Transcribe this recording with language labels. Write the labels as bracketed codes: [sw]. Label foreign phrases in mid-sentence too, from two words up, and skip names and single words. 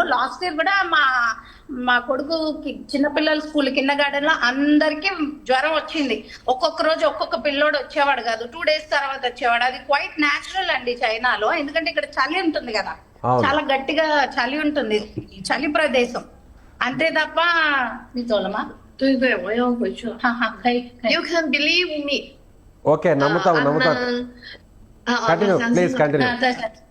[en] last year [te] కూడా మా కొడుకుకి చిన్నపిల్లల స్కూల్ కింద గార్డెన్ లో అందరికి జ్వరం వచ్చింది. ఒక్కొక్క రోజు ఒక్కొక్క పిల్లోడు వచ్చేవాడు కాదు, 2 days తర్వాత వచ్చేవాడు. అది [en] quite natural [te] అండి చైనాలో, ఎందుకంటే ఇక్కడ చలి ఉంటుంది కదా, చాలా గట్టిగా చలి ఉంటుంది, చలి ప్రదేశం. అంతే తప్ప నీ తోలమా. [zh] 对对，我要回去了。 [en] You can believe me. [te] ఓకే, నమ్ముతాం. [en] continue please, [te] కంటిన్యూ.